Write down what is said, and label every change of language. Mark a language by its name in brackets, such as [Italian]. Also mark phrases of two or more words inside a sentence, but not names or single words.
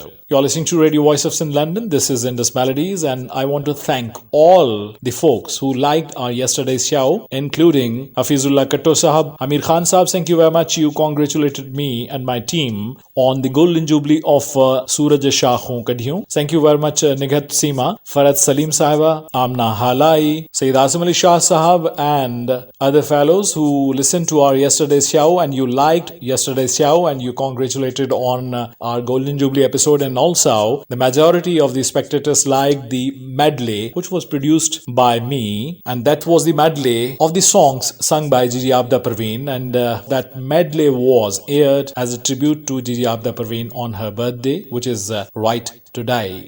[English] You're listening to Radio Voice of Sindh, London. This is Indus Melodies, and I want to thank all the folks who liked our yesterday's show, including Hafizullah Katto Sahab, Amir Khan Sahab. Thank you very much. You congratulated me and my team on the Golden Jubilee of Suraj Shaakhon Kadhiyon. Thank you very much, Nighat Seema, Farad Salim Sahiba, Amna Halai, Sayyid Asim Ali Shah Sahab, and other fellows who listened to our yesterday's show, and you liked yesterday's show and you congratulated on our Golden Jubilee episode. And also, the majority of the spectators liked the medley which was produced by me, and that was the medley of the songs sung by Gigi Abda Parveen, and that medley was aired as a tribute to Gigi Abda Parveen on her birthday, which is right today.